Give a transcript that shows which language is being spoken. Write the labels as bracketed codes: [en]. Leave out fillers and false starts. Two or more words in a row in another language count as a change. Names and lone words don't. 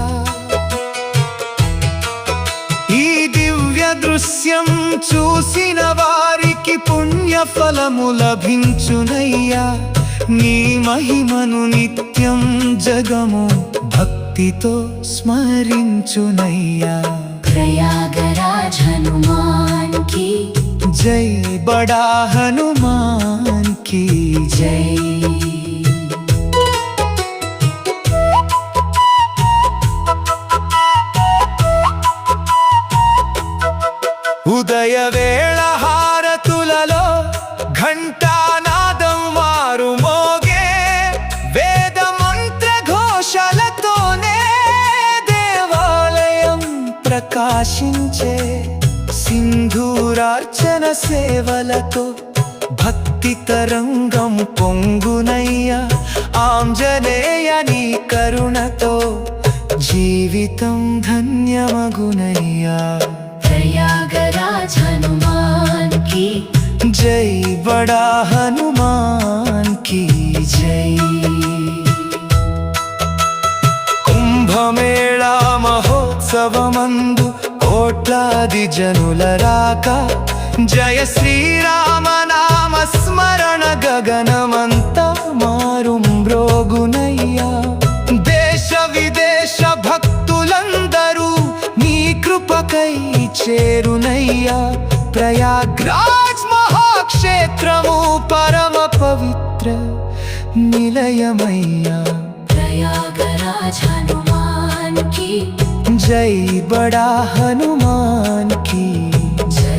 [te] ఈ దివ్య దృశ్యం చూసిన వారికి పుణ్య ఫలము లభించునయ్యా నీ మహిమను నిత్యం జగము భక్తితో స్మరించునయ్యా [hi] प्रयागराज हनुमान की जय बड़ा हनुमान की जय ఉదయ [te] వేళ హారతులలో ఘంటానాదం వారు మోగే వేద మంత్ర ఘోషలతోనే దేవాలయం ప్రకాశించే సింధూరార్చన సేవలతో భక్తి తరంగం పొంగునయ్యా ఆంజనేయ నీ కరుణతో జీవితం ధన్యమగునయ్యా [hi] प्रयागराज हनुमान की जय बड़ा हनुमान की जय కుంభమేళా [te] మహోత్సవమందు కోట్లాది జనుల రాక జయ శ్రీరామ నామ స్మరణ గగనమంతా మారుమ్రోగునయ్యా దేశ విదేశ భక్తులందరూ నీ కృపకై చేరునయ్యా ప్రయాగ్రాజ్ మహాక్షేత్రము పరమ పవిత్ర నిలయమయ్యా [hi] प्रयागराज हनुमान की जय बड़ा हनुमान की